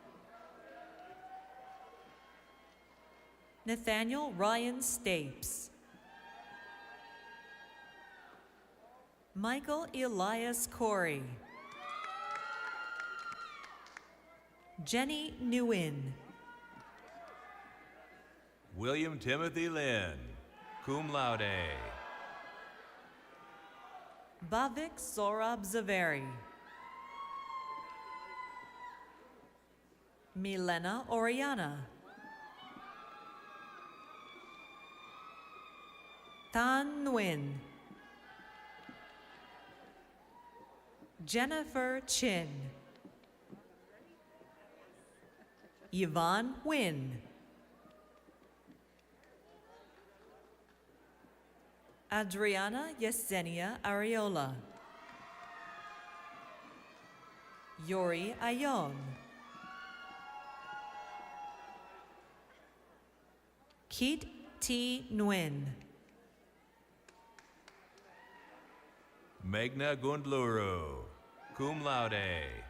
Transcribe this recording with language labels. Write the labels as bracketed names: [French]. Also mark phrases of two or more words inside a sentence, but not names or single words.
[English] Nathaniel Ryan Stapes. Michael Elias Corey. Jenny Nguyen. William Timothy Lynn, [Latin] cum laude. [English] Bhavik Saurabh Zaveri. Milena Oriana. Tan Nguyen. Jennifer Chin. Yvonne Nguyen. Adriana Yesenia Areola. Yori Ayon. Keat T. Nguyen. Meghna Gundluru, [Latin] cum laude.